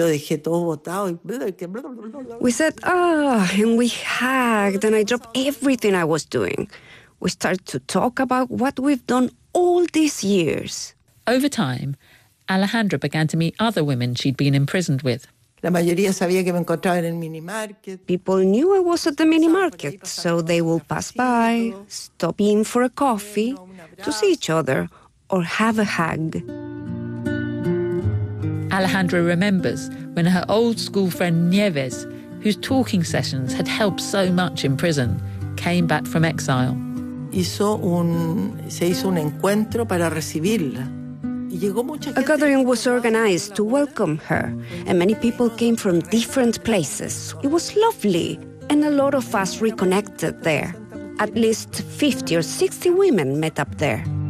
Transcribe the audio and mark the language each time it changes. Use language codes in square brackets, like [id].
[en] We said, and we hugged, and I dropped everything I was doing. We started to talk about what we've done all these years. Over time, Alejandra began to meet other women she'd been imprisoned with. [es] La mayoría sabía que me encontraba en el mini market. [en] People knew I was at the mini market, so they would pass by, stop in for a coffee, to see each other, or have a hug. Alejandra remembers when her old school friend Nieves, whose talking sessions had helped so much in prison, came back from exile. Se hizo un encuentro para recibirla. A gathering was organized to welcome her, and many people came from different places. It was lovely, and a lot of us reconnected there. At least 50 or 60 women met up there.